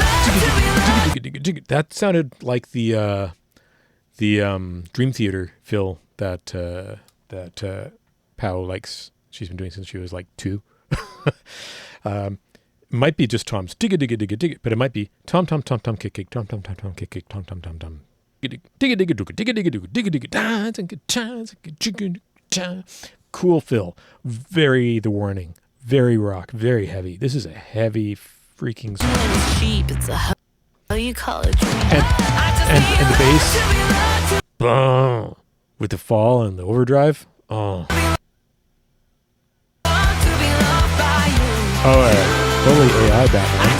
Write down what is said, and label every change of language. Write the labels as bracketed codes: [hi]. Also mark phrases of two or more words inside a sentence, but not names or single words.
[en] That sounded like the Dream Theater fill that Pow likes. She's been doing since she was like 2. Might be just Tom's digga digga digga digga, but it might be tom tom tom tom kick kick tom tom tom tom kick kick tom tom tom tom digga digga digga digga digga digga digga. Cool fill, very The Warning, very rock, very heavy. This is a heavy freaking song. It's a how you call it. And the bass, boom, with the fall and the overdrive. Oh, totally AI Batman.